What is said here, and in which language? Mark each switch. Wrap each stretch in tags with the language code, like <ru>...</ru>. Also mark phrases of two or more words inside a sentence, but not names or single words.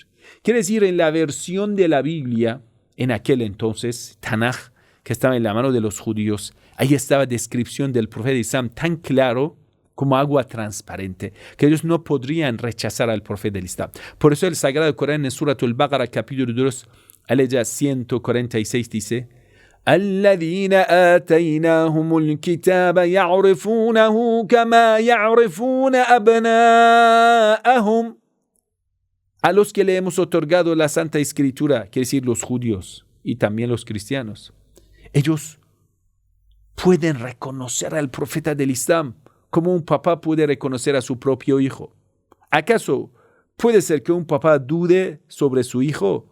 <es>Quiere decir, en la versión de la Biblia, en aquel entonces, Tanaj, que estaba en la mano de los judíos, ahí estaba descripción del profeta del Islam tan claro como agua transparente, que ellos no podrían rechazar al profeta del Islam. Por eso el Sagrado Corán en Surat al-Baqara, capítulo 2, aleya 146 dice,</es> <ar>الذين آتيناهم الكتاب يعرفونه كما يعرفون أبناءهم.</ar> <es>A los que le hemos otorgado la Santa Escritura, quiere decir los judíos y también los cristianos, ellos pueden reconocer al profeta del Islam como un papá puede reconocer a su propio hijo. ¿Acaso puede ser que un papá dude sobre su hijo?</es>